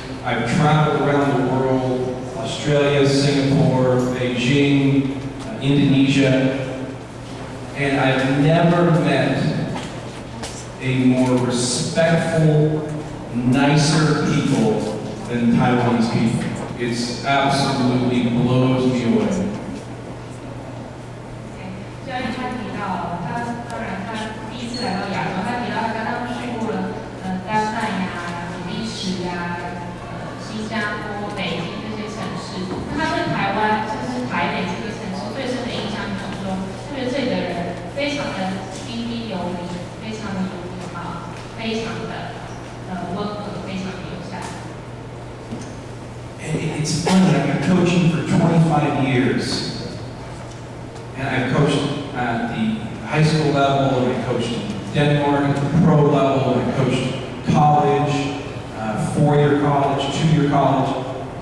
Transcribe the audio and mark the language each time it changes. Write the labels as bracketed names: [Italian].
[English] I've traveled around the world, Australia, Singapore, Beijing, Indonesia, and I've never met a more respectful, nicer people than Taiwanese people. It's absolutely blows me away. [Chinese] 教练他提到，当然他第一次来到亚洲，他提到他刚刚去过了丹麦呀、比利时呀、新加坡、北京这些城市。那他对台湾，甚至台北这个城市最深的印象就是说，特别这里的人非常的彬彬有礼，非常的有礼貌，非常的温和，非常的友善。 [English] It's funny, I've been coaching for 25 years. And I've coached at the high school level, and I coached in Denmark at the pro level, and I coached college, 4-year college, 2-year college.